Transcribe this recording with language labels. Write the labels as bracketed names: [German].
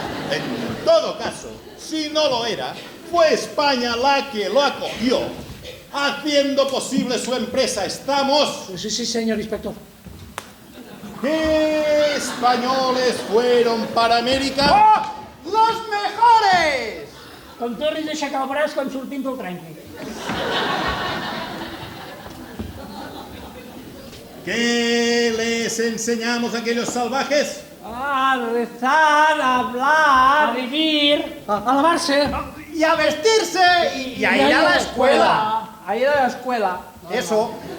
[Spanish] En todo caso, si no lo era, fue España la que lo acogió, haciendo posible su empresa. ¿Estamos? Sí, señor inspector. ¿Qué españoles fueron para América? ¡Oh! ¡Los mejores! [Catalan] Com tornis a aixecar el braç quan sortim del trenqui. [Spanish] ¿Qué les enseñamos a aquellos salvajes? A rezar, a hablar, A vivir. a lavarse. Y a vestirse y a ir a la escuela. A ir a la escuela. Eso.